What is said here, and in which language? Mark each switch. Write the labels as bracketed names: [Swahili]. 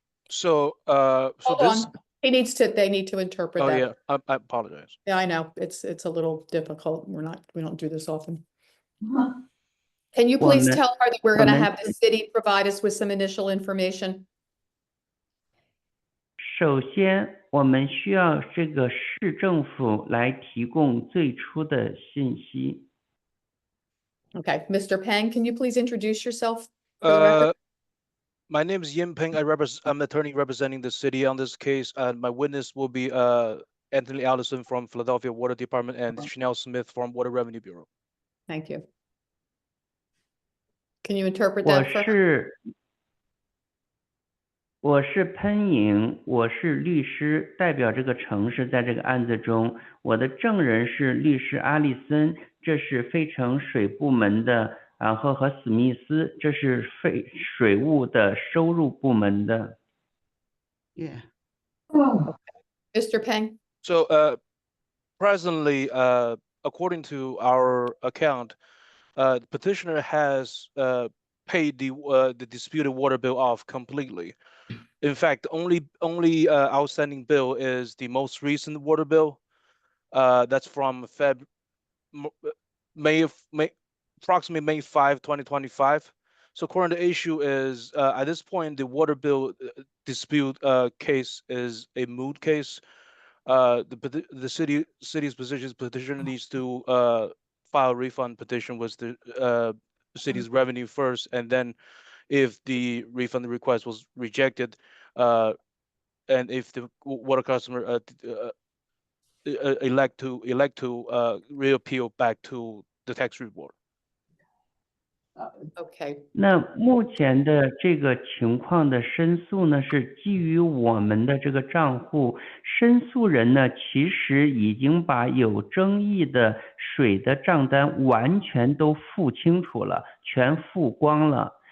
[English] So, so Hold this, on, they need to interpret oh that. yeah, I apologize. Yeah, I know, it's a little difficult. We don't do this often. Can you please Woman- tell her that we're gonna woman- have the city provide us with some initial information? [Chinese] 首先，我们需要这个市政府来提供最初的信息。 [English] Okay, Mr. Peng, can you please introduce yourself? for the record? My name is Yin Peng. I'm the attorney representing the city on this case. My witness will be Anthony Allison from Philadelphia Water Department and Chanel Smith from Water Revenue Bureau. Thank you. Can you interpret [Chinese] 我 [English] that for her? [Chinese] 是喷颖，我是律师，代表这个城市在这个案子中。我的证人是律师阿利森，这是费城水部门的，然后和史密斯，这是水务的收入部门的。 [English] Yeah. Mr. Peng? So presently, according to our account, the petitioner has paid the disputed water bill off completely. In fact, only outstanding bill is the most recent water bill. That's from approximately May 5, 2025. So current issue is at this point the water bill dispute case is a moot case. The city's petition needs to file a refund petition with the city's revenue first, and then if the refund request was rejected, and if the water customer elect to reappeal back to the tax board. Okay. [Chinese] 那目前的这个情况的申诉呢，是基于我们的这个账户，申诉人呢其实已经把有争议的水的账单完全都付清楚了，全付光了。